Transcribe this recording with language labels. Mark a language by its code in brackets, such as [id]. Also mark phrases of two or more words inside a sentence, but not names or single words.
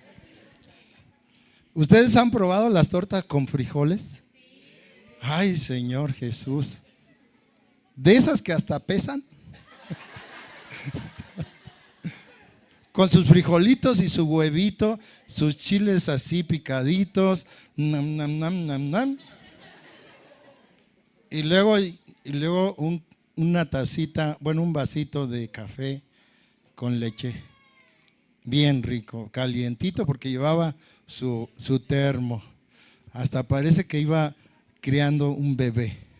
[es] ¿Ustedes han probado las tortas con frijoles? Ay, Señor Jesús. De esas que hasta pesan. Con sus frijolitos y su huevito, sus chiles así picaditos. Nam, nam, nam, nam, nam. Y luego una tacita, un vasito de café con leche. Bien rico, calientito, porque llevaba su termo. Hasta parece que iba criando un bebé.